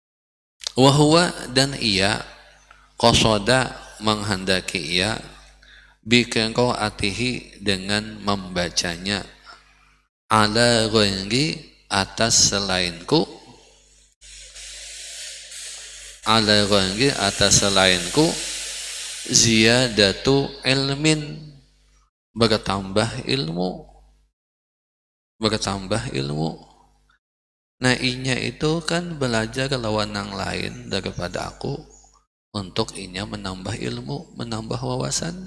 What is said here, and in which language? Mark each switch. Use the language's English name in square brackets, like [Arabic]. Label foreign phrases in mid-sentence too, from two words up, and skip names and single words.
[Indonesian] Wahwa, dan ia, qasada, menghendaki ia, biqiraatihi dengan membacanya, [Arabic] ala ghairi [Indonesian] atas selainku, [Arabic] ala ghairi [Indonesian] atas selainku, [Arabic] ziyadatu ilmin, [Indonesian] bertambah ilmu, bertambah ilmu. [Banjar] Nah inya itu kan belajar lawan yang lain daripada aku, untuk inya menambah ilmu, menambah wawasan.